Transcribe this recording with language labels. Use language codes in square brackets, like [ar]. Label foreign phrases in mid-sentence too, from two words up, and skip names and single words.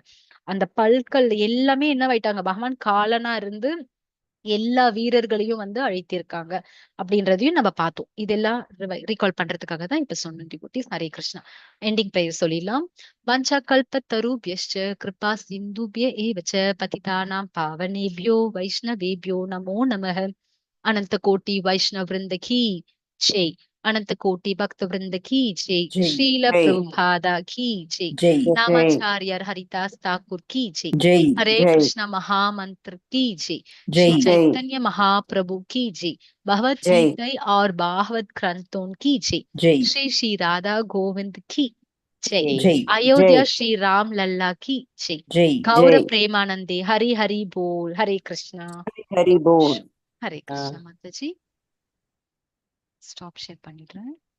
[ta] அந்த பல்கள் எல்லாமே என்னவாயிட்டாங்க, பகவான் காலனா இருந்து எல்லா வீரர்களையும் வந்து அழைத்திருக்காங்க அப்படின்றதையும் நம்ம பார்த்தோம். இதெல்லாம் ரீகால் பண்றதுக்காக தான் இப்ப சொன்னோம் டிவோட்டிஸ். [sa] ஹரே கிருஷ்ணா. [en] ending prayer [sa] சொல்லிடலாம். वाञ्छा कल्प तरुभ्यश्च कृपा सिन्धुभ्य एव च पतितानां पावनेभ्यो वैष्णवेभ्यो नमो नमः. [hi] अनंत कोटि वैष्णव वृंद की जय। अनंत कोटि भक्त वृंद की जय। जय श्रील जय प्रभुपादा की जय। जय जय नामाचार्य हरिदास ठाकुर की जय। जय हरे जय कृष्ण महामंत्र की जय। जय श्री जय चैतन्य महाप्रभु की जय। भगवत जय गीता और भागवत ग्रंथों की जय। जय श्री श्री राधा गोविंद की जय। जय अयोध्या जय श्री राम लल्ला की जय। जय गौर जय प्रेमानंदे हरि हरि बोल। हरे कृष्णा। हरि बोल। हरे कृष्णा माता जी। [en] stop share [ta] பண்ணிடுறேன்.